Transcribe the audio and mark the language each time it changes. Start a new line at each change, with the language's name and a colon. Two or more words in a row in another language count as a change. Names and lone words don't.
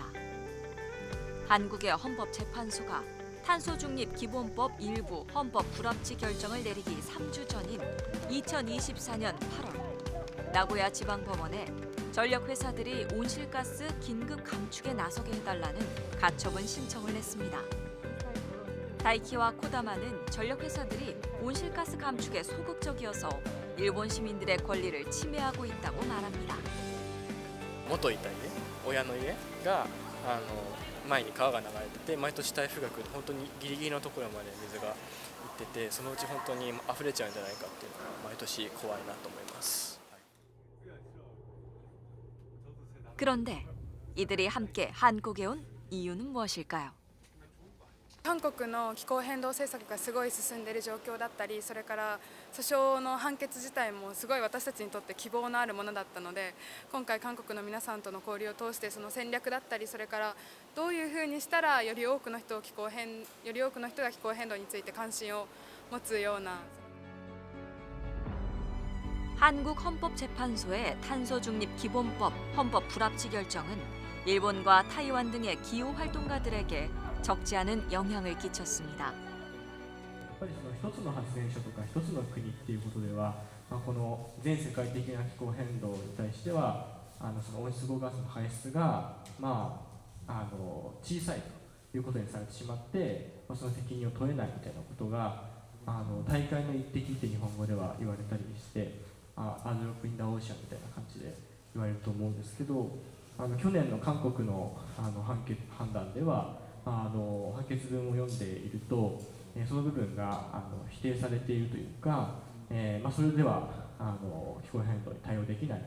Korean: 한국의 헌법재판소가 탄소중립기본법 일부 헌법 불합치 결정을 내리기 3주 전인 2024년 8월 나고야 지방법원에 전력회사들이 온실가스 긴급 감축에 나서게 해달라는 가처분 신청을 했습니다. 다이키와 코다마는 전력회사들이 온실가스 감축에 소극적이어서 일본 시민들의 권리를 침해하고 있다고 말합니다.
Japanese: 元いた家、親の家が前に川が流れてて、毎年台風が来ると本当にギリギリのところまで水が行ってて、そのうち本当に溢れちゃうんじゃないかっていうのが毎年怖いなと思います。
Korean: 그런데 이들이 함께 한국에 온 이유는 무엇일까요?
Japanese: 韓国の気候変動政策がすごい進んでいる状況だったり、それから訴訟の判決自体もすごい私たちにとって希望のあるものだったので、今回韓国の皆さんとの交流を通してその戦略だったり、それからどういうふうにしたらより多くの人が気候変動について関心を持つような。
Korean: 한국헌법재판소의 탄소중립기본법 헌법 불합치 결정은 일본과 타이완 등의 기후 활동가들에게 적지 않은 영향을 끼쳤습니다.
Japanese: やっぱりその一つの発電所とか一つの国っていうことでは、この全世界的な気候変動に対してはその温室効果ガスの排出が小さいということにされてしまって、その責任を問えないみたいなことが大会の一滴って日本語では言われたりして、
English: a drop in the ocean
Japanese: みたいな感じで言われると思うんですけど、去年の韓国の判断では判決文を読んでいると、その部分が否定されているというか、それでは気候変動に対応できない。